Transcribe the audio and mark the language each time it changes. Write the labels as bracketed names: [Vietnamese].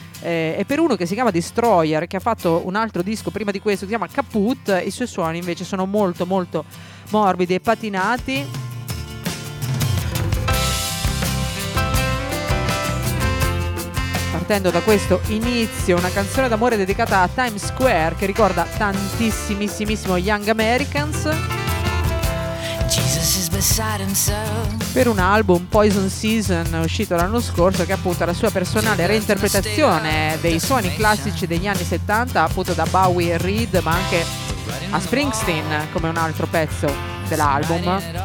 [Italian] E per uno che si chiama Destroyer, che ha fatto un altro disco prima di questo, si chiama Caput, i suoi suoni invece sono molto molto morbidi e patinati. Part- sentendo da questo inizio una canzone d'amore dedicata a Times Square che ricorda tantissimissimo Young Americans. [English] Jesus is beside himself. [Italian] Per un album, Poison Season, uscito l'anno scorso, che appunto la sua personale reinterpretazione dei suoni classici degli anni 70, appunto da Bowie e Reed, ma anche a Springsteen, come un altro pezzo dell'album.